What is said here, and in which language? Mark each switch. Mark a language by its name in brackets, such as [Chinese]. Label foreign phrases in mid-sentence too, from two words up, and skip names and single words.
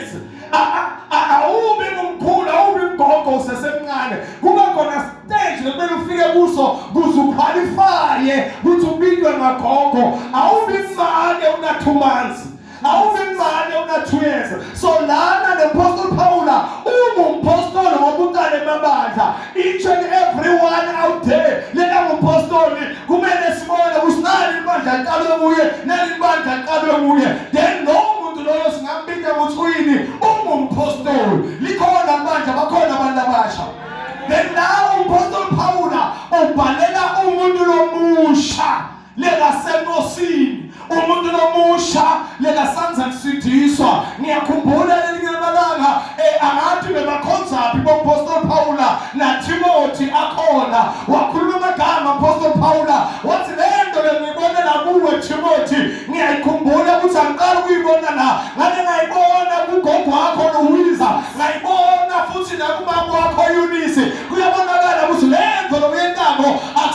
[Swati] Awubi ngumkhulu, awubi mgogo usesemncane. Kuba khona stage lekumele ufike kuso kuze uqualifye ukuthi ubitwe ngagogo. Awubi mncane una 2 months, awubi mncane una 2 years. So lana le-Apostle Paula ungumpostoli ngoba uqale emabandla. [English] Each and everyone out there [Swati] lena ngumpostoli kumele sibone ukuthi nali ibandla liqalwe nguye, nali ibandla liqalwe nguye. Then lo muntu loyo singambika ukuthi uyini ungumpostoli. Likhona manje bakhona abantu abasha. [English] Then now [Swati] umpostoli Paula ubhalela umuntu lomusha lekasenkosini, umuntu lomusha lekasanza kusidiswa. Ngiyakhumbula lelinye amalanga angathi bebakhonzaphi bompostoli Paula na Timothy akhona. Wakhuluma amagama umpostoli Paula wathi lento ngiyibonela kuwe Timothy, ngiyayikhumbula ukuthi angiqala ukuyibona la ngabe ngayibona kugogo wakho Luwiza, ngayibona futhi nakubaba wakho Eunice. Kuyabonakala ukuthi lento lokuyentamo